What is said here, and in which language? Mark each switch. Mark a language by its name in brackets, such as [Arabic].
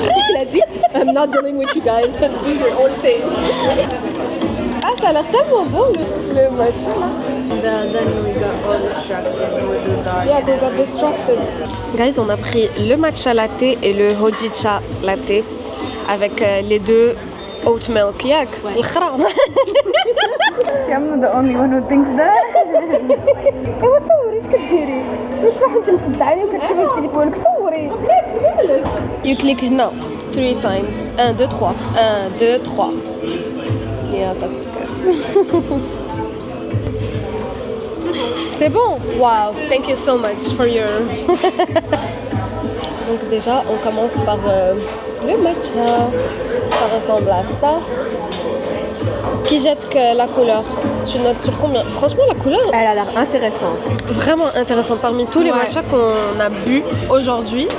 [French] Il a dit [English] I'm not dealing with you guys. Do your own thing. [French] Ah, ça a l'air tellement beau le matcha là. [English] Then we got all distracted with the dark. Yeah, we got distracted. [French] Guys, on a pris le matcha latte et le hojicha latte avec les deux [Arabic] oat milk ياك الخرا. [English] I'm not the only one who thinks that. [Arabic] ايوا صوري اش كديري؟ بصح انت مصدعاني وكتشوفي في تليفونك صوري. [English] You click [Arabic] هنا [English] 3 times 1 2 3 1 2 3. Yeah, that's good. [French] C'est bon? [English] Wow, thank you so much for your... [French] Donc déjà, on commence par le matcha. Ça ressemble à ça. Qui jette que la couleur? Tu notes sur combien? Franchement, la couleur, Elle a l'air intéressante. vraiment intéressante. Parmi tous les Ouais. matchas qu'on a bu aujourd'hui,